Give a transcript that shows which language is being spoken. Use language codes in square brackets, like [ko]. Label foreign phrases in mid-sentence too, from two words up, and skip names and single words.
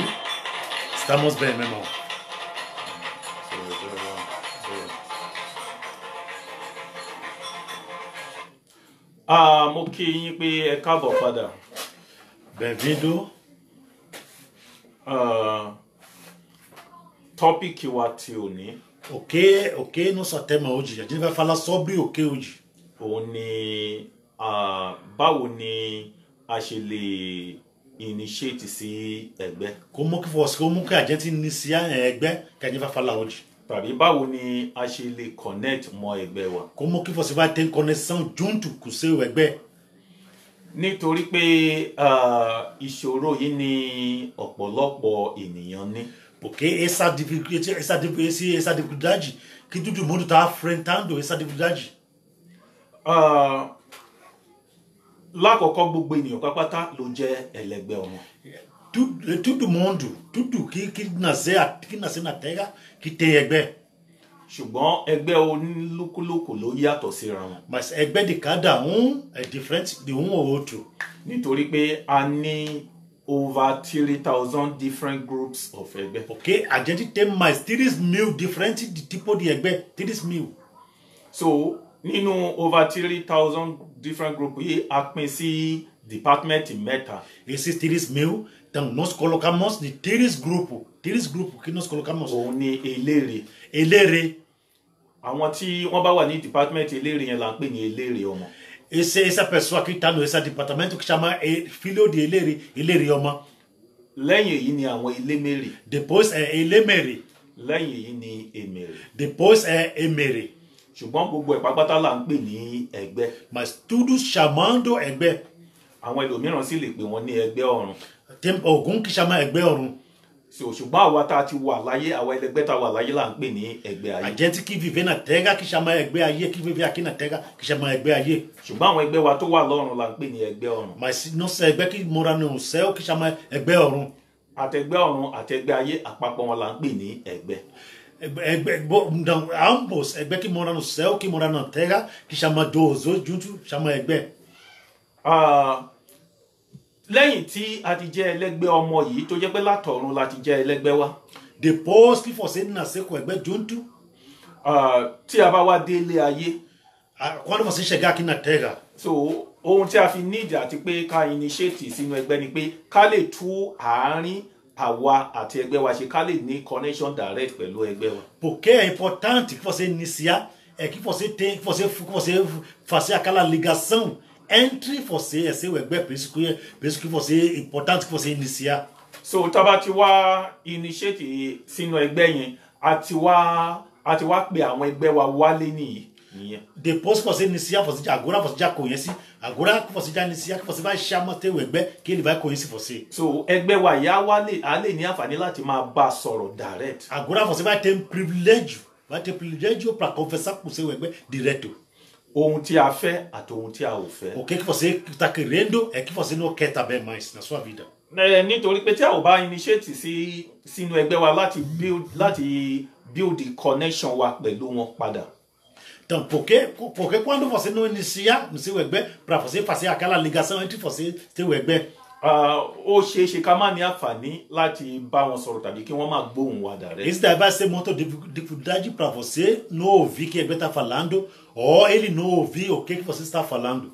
[pt] Estamos bem, meu irmão. [yo] Mo kí yín pé ẹ káàbọ̀ padà. [pt] Bem-vindo. [yo] Tọ́pìkì wa ti òní. [pt] O que nosso tema hoje? A gente vai falar sobre o que hoje? [yo] Òun ni báwo ni a ṣe lè initiate sí ẹgbẹ́. [pt] Como que a gente inicia ẹgbẹ́ que a gente vai falar hoje? [yo] Tàbí báwo ni a ṣe lè connect mọ́ ẹgbẹ́ wa. [pt] Como que você vai ter conexão junto com o seu ẹgbẹ́? [yo] Nítorí pé ìṣòro yìí ni ọ̀pọ̀lọpọ̀ ènìyàn ní. [pt] Porque essa dificuldade que todo mundo está enfrentando, essa dificuldade. [yo] Lákọ̀ọ́kọ́ gbogbo ènìyàn pápátá ló jẹ́ ẹlẹgbẹ́ ọmọ. [pt] Todo mundo, tudo que nasce na terra, que tem ẹgbẹ́. [yo] Ṣùgbọ́n ẹgbẹ́ onílúkúlùkù ló yàtọ̀ síra wọn. [pt] Mas ẹgbẹ́ de cada é diferente de ou outro. [yo] Nítorí pé a ní [en] over 3,000 different groups of [yo] ẹgbẹ́. [pt] Porque a gente tem mais 3.000 diferentes de tipo de ẹgbẹ́, 3.000. [yo] So nínú [en] over 3,000 different groups [yo] yìí a pín sí department mẹ́ta. [pt] Esses 3.000, então nós colocamos de 3 grupos que nós colocamos. [yo] Òun ni eléré. Eléré. Àwọn tí wọ́n bá wà ní department eléré yẹn là ń pè ní eléré ọmọ. [pt] Essa pessoa que está nesse departamento que chama filho de [yo] eléré ọmọ. Lẹ́yìn èyí ni àwọn elémèrè. [pt] Depois é elémèrè. [yo] Lẹ́yìn èyí ni èmèrè. [pt] Depois é èmèrè. [yo] Ṣùgbọ́n gbogbo ẹ̀ pápátá là ń pè ní ẹgbẹ́. [pt] Mas tudo chamando ẹgbẹ́. [yo] Àwọn ẹlòmíràn sì lè pè wọ́n ní ẹgbẹ́ ọ̀run. [pt] Tem algum que chama [yo] ẹgbẹ́ ọ̀run. Ṣùgbọ́n àwa tá a ti wà láyé, àwa ẹlẹgbẹ́ tá a wà láyé là ń pè ní ẹgbẹ́ ayé. [pt] A gente que vive na terra que chama [yo] ẹgbẹ́ ayé, [pt] que vive aqui na terra que chama [yo] ẹgbẹ́ ayé. Ṣùgbọ́n àwọn ẹgbẹ́ wa tó wà lọ́run là ń pè ní ẹgbẹ́ ọ̀run. [pt] Mas nossa ẹgbẹ́ que mora no céu que chama [yo] ẹgbẹ́ ọ̀run. Àtẹgbẹ́ ọ̀run àtẹgbẹ́ ayé àpapọ̀ wọn là ń pè ní ẹgbẹ́. [pt] Então, ambos, ẹgbẹ́ que mora no céu, que mora na terra, que chama dois juntos, chama ẹgbẹ́. [yo] Lẹ́yìn tí a ti jẹ́ ẹlẹ́gbẹ́ ọmọ yìí tó jẹ́ pé látọ̀run la ti jẹ́ ẹlẹ́gbẹ́ wa. [pt] Depois que você nasceu com ẹgbẹ́ junto, [yo] tí a bá wá délé ayé. [pt] Quando você chegar aqui na terra. [yo] So ohun tí a fi need àti pé ká initiate sínú ẹgbẹ́ ni pé ká lè tú àárín àwa àti ẹgbẹ́ wa ṣe, ká lè ní [en] connection direct [yo] pẹ̀lú ẹgbẹ́ wa. [pt] Porque é importante que você iniciar, que você fazer aquela ligação entre você e seu ẹgbẹ́, por isso que você é importante que você iniciar. [yo] So tá bá ti wá initiate sínú ẹgbẹ́ yẹn, a ti wá pè àwọn ẹgbẹ́ wa wálé nìyẹn. [pt] Depois que você iniciar, agora você já conhece, agora que você já iniciar, que você vai chamar teu ẹgbẹ́, que ele vai conhecer você. [yo] So ẹgbẹ́ wa yá wálé, a lè ní àǹfààní láti máa bá sọ̀rọ̀ direct. [pt] Agora você vai ter privilégio para conversar com seu ẹgbẹ́ direto. [yo] Ohun tí a fẹ́ àti ohun tí a ò fẹ́. [pt] O que você está querendo é que você não quer também mais na sua vida. [yo] Nítorí pé tí a ò bá initiate sínú ẹgbẹ́ wa láti [en] build connection [yo] wa pẹ̀lú wọn padà. [pt] Então, porque quando você não inicia no seu ẹgbẹ́, para você fazer aquela ligação entre você e seu ẹgbẹ́, [yo] ó ṣeéṣe ká má ní àǹfààní láti bá wọn sọ̀rọ̀ tàbí kí wọ́n má gbóhùn wa direct. [pt] Isso daí vai ser muita dificuldade para você não ouvir o que o ẹgbẹ́ está falando, ou ele não ouvir o que você está falando.